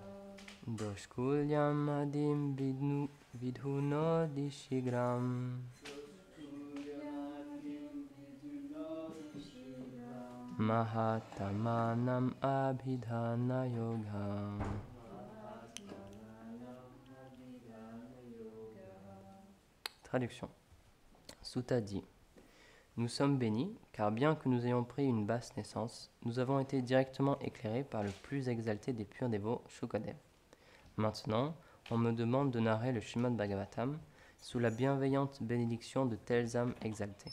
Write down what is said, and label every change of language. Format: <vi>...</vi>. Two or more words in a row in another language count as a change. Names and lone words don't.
<sa>Doshkulyam adim vidhunodi shigram. Suryamatim vidunodi shivam. Mahatamanam abhidhana yoga. Mahatmanam abhidhana yoga.</sa> <fr>Traduction. Sutta dit: Nous sommes bénis, car bien que nous ayons pris une basse naissance, nous avons été directement éclairés par le plus exalté des purs dévots, Shukadev. Maintenant, on me demande de narrer le Srimad Bhagavatam sous la bienveillante bénédiction de telles âmes exaltées.</fr>